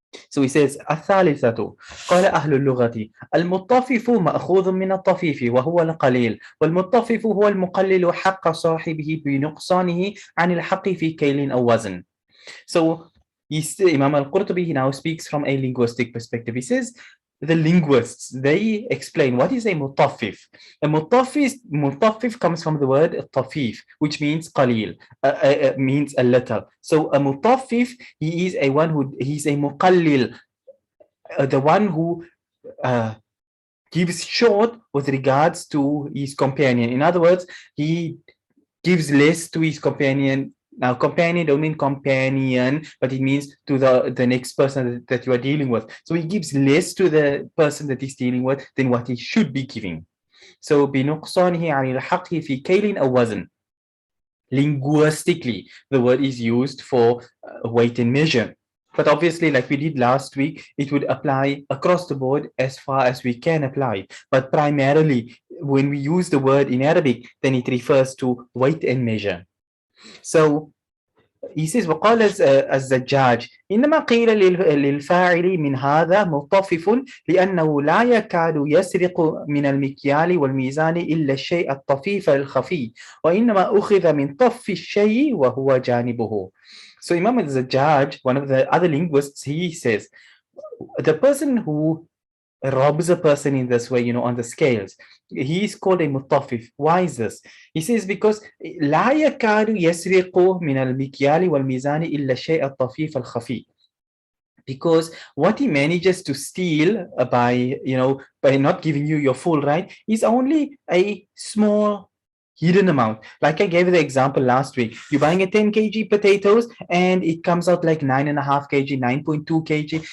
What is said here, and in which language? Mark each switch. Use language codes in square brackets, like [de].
[en] So he says [ar] الثالثة قال أهل اللغة المطفف مأخوذ من الطفيف وهو القليل والمطفف هو المقلل حق صاحبه بنقصانه عن الحق في كيل أو وزن. [en] So Imam Al-Qurtubi, he now speaks from a linguistic perspective. He says the linguists, they explain what is a mutaffif. A mutaffif comes from the word tafif, which means qalil, means a little. So a mutaffif, he's a muqallil, the one who gives short with regards to his companion. In other words, he gives less to his companion. Now, companion don't mean companion, but it means to the next person that you are dealing with. So he gives less to the person that he's dealing with than what he should be giving. [ar] So بِنُقْصَانِهِ عَنِ الْحَقِّ فِي كَيْلٍ أَوْ وَزْنٍ. [en] Linguistically, the word is used for weight and measure. But obviously, like we did last week, it would apply across the board as far as we can apply. But primarily, when we use the word in Arabic, then it refers to weight and measure. So he says [ar] وقال الزجاج إنما قيل للفاعل من هذا مطفف لأنه لا يكاد يسرق من المكيال والميزان إلا الشيء الطفيف الخفي وإنما أخذ من طف الشيء وهو جانبه. [en] So Imam al-Zajjaj, one of the other linguists, he says the person who robs a person in this way, on the scales, he is called a mutaffif. Why is this? He says because [ar] لا يكاد يسرق من المكيال والميزان إلا الشيء الطفيف الخفي. [en] Because what he manages to steal by not giving you your full right is only a small hidden amount. Like I gave you the example last week, you're buying a 10 kg potatoes and it comes out like 9.5 kg, 9.2 kg.